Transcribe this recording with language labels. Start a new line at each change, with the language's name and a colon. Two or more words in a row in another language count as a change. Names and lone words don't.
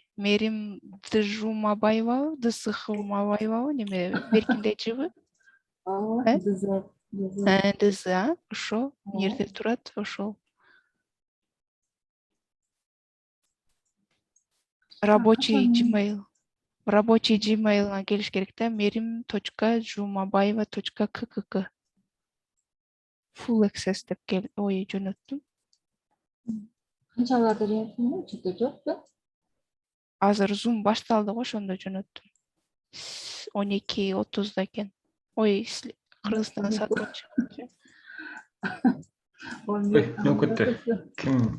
Kyrgyz: Мерим Дыжумабаевабы, Дысыхымабаевабы, неме Беркиндечиби? ДЗ, ошол жерде турат, ошол. Рабочий Gmail'га келиш керек да, merim.jumabаева.kk.
English: Full access
Kyrgyz: деп жөнөттүм. Канчаларды жөнөттүң? Чөтө жокпу? Азыр Zoom башталды го, ошондо жөнөттүм. 12:30 экен. Ой, Кыргызстан сааты боюнча. Нөкөттөр. Ким?